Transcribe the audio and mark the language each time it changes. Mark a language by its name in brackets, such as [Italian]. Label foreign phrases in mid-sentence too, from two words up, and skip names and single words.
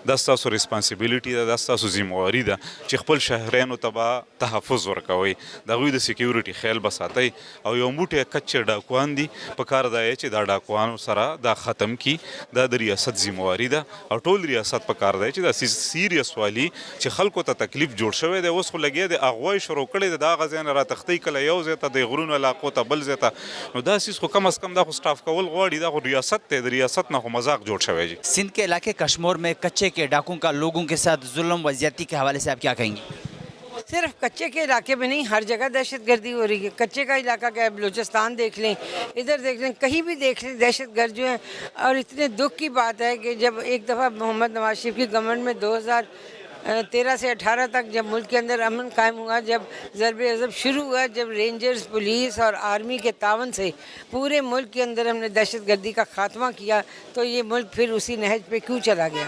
[Pashto] دا ستاسو ریسپانسیبیلیټي ده دا ستاسو ذمواري ده چې خپل شهریانو ته به تحفظ ورکوئ د هغوی د سیکیورټي خیال به ساتئ او یو موټی کچې ډاکوان دي په کار دا چې دا ډاکوانو سره دا ختم کړي دا د ریاست ذمواري ده او ټول ریاست په کار دی چې دا سیریس والي چې خلکو ته تکلیف جوړ شوی دی اوس خو لګیا دی اغوای شروع کړی د هغه ځای نه راتښتئ کله یو ځای ته د غرونو علاقو ته بل ځای ته نو دا سیز خو کم از کم دا خو سټاف کول غواړي دا خو ریاست دی د ریاست نه خو مذاق جوړ شوی جی. [Urdu] سندھ کے علاقے کشمور میں کچے کے ڈاکوں کا لوگوں کے ساتھ ظلم و زیادتی کے حوالے سے آپ کیا کہیں گے؟ صرف کچے کے علاقے میں نہیں ہر جگہ دہشت گردی ہو رہی ہے. کچے کا علاقہ کیا ہے بلوچستان دیکھ لیں ادھر دیکھ لیں کہیں بھی دیکھ لیں دہشت گرد جو ہیں. اور اتنے دکھ کی بات ہے کہ جب ایک دفعہ محمد نواز شریف کی گورنمنٹ میں 2013 سے 18 تک جب ملک کے اندر امن قائم ہوا جب ضرب عضب شروع ہوا جب رینجرز پولیس اور آرمی کے تعاون سے پورے ملک کے اندر ہم نے دہشت گردی کا خاتمہ کیا تو یہ ملک پھر اسی نہج پہ کیوں چلا گیا.